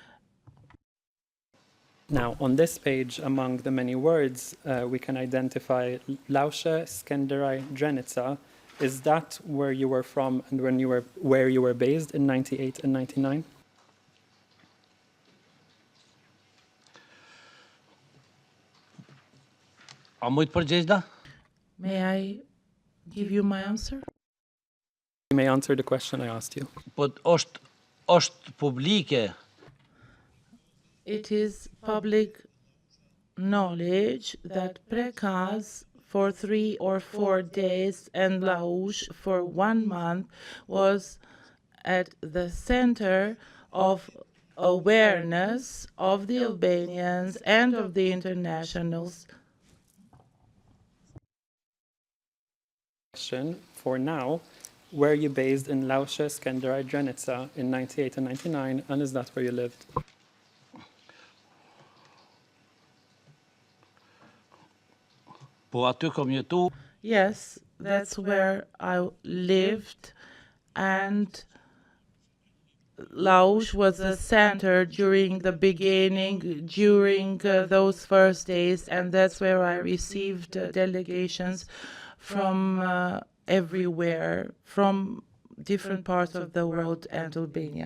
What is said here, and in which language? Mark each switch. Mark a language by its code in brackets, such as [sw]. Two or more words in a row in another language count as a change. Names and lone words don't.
[en] Now, on this page, among the many words, we can identify Lausche, Skenderaj, Drenica. Is that where you were from and where you were based in 98 and 99? [sq] a mujt përgjigj? [en] May I give you my answer? You may answer the question I asked you. [sq] Po është publike. [en] It is public knowledge that Prekaz for 3 or 4 days and Laush for 1 month was at the center of awareness of the Albanians and of the internationals. Question for now, were you based in Lausche, Skenderaj, Drenica in 98 and 99, and is that where you lived? [sq] Po aty kom jetu. [en] Yes, that's where I lived, and Laush was a center during the beginning, during those first days, and that's where I received delegations from everywhere, from different parts of the world and Albania.